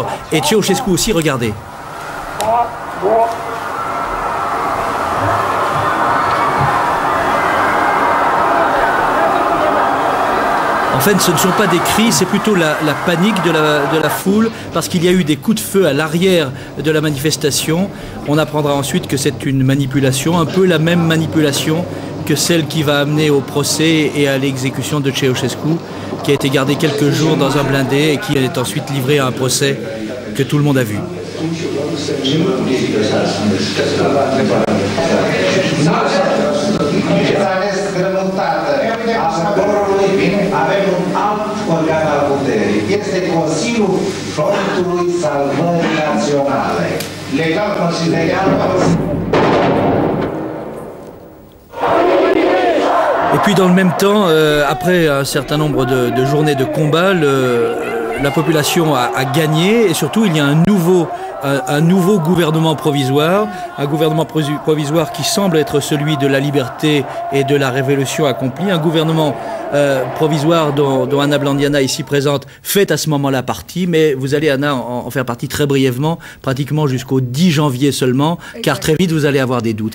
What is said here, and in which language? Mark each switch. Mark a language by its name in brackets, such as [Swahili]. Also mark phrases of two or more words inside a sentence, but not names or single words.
[French] Et Ceausescu aussi, regardez. En fait, ce ne sont pas des cris, c'est plutôt la panique de la foule, parce qu'il y a eu des coups de feu à l'arrière de la manifestation. On apprendra ensuite que c'est une manipulation, un peu la même manipulation que celle qui va amener au procès et à l'exécution de Ceausescu, qui a été gardé quelques jours dans un blindé et qui est ensuite livré à un procès que tout le monde a vu. [Romanian] Avem un alt organ al puterii. Este Consiliul Frontului Salvării Naționale. Legal considerat. [French] Et puis dans le même temps, après un certain nombre de journées de combat, la population a gagné et surtout il y a un nouveau gouvernement provisoire, un gouvernement provisoire qui semble être celui de la liberté et de la révolution accomplie, un gouvernement provisoire dont Anna Blandiana, ici présente, fait à ce moment-là partie, mais vous allez, Anna, en faire partie très brièvement, pratiquement jusqu'au 10 janvier seulement, car très vite vous allez avoir des doutes.